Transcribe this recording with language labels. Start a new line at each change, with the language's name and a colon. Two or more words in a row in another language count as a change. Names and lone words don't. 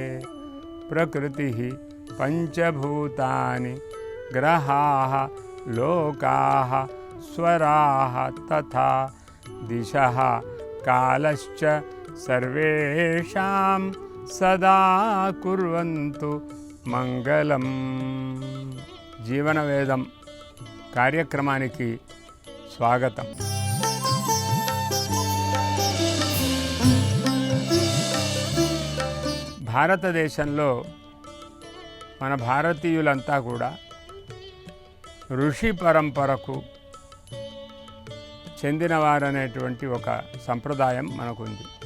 Sanskrit: प्रकृतिः पञ्चभूतानि ग्रहाः लोकाः स्वराः तथा दिशः कालश्च सर्वेषां सदा कुर्वन्तु మంగళం.
Telugu: జీవనవేదం కార్యక్రమానికి స్వాగతం. భారతదేశంలో మన భారతీయులంతా కూడా ఋషి పరంపరకు చెందినవారనేటువంటి ఒక సంప్రదాయం మనకుంది.